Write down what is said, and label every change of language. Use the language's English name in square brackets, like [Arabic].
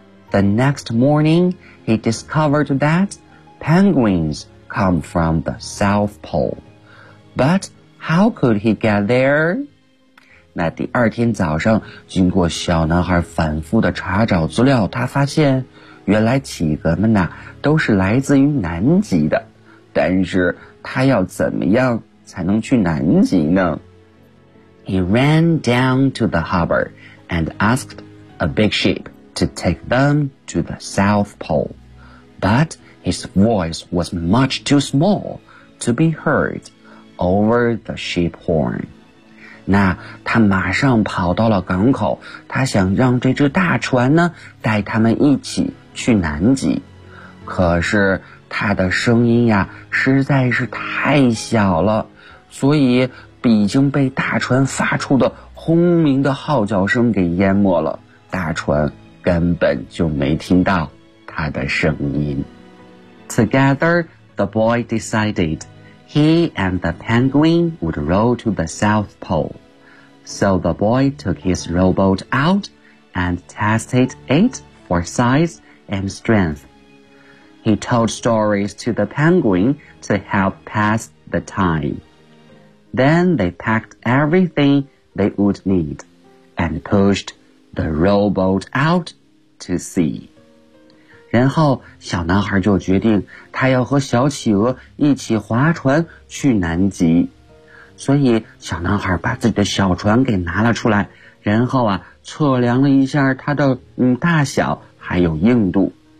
[English] The next morning, he discovered that penguins come from the South Pole. But how could he get there? [Chinese] 那第二天早上，经过小男孩反复的查找资料，他发现原来企鹅们呐，都是来自于南极的。但是他要怎么样才能去南极呢？ [English] He ran down to the harbor and asked a big ship to take them to the South Pole. But his voice was much too small to be heard over the ship horn. [Chinese] 那他马上跑到了港口，他想让这只大船呢带他们一起去南极。可是他的声音呀实在是太小了，所以已经被大船发出的轰鸣的号角声给淹没了，大船根本就没听到他的声音。 [English] Together, the boy decided he and the penguin would row to the South Pole. So the boy took his rowboat out and tested it for size and strength. He told stories to the penguin to help pass the time. Then they packed everything they would need and pushed the rowboat out to sea. [Chinese] 然后小男孩就决定他要和小企鹅一起划船去南极。所以小男孩把自己的小船给拿了出来，然后啊测量了一下它的大小还有硬度。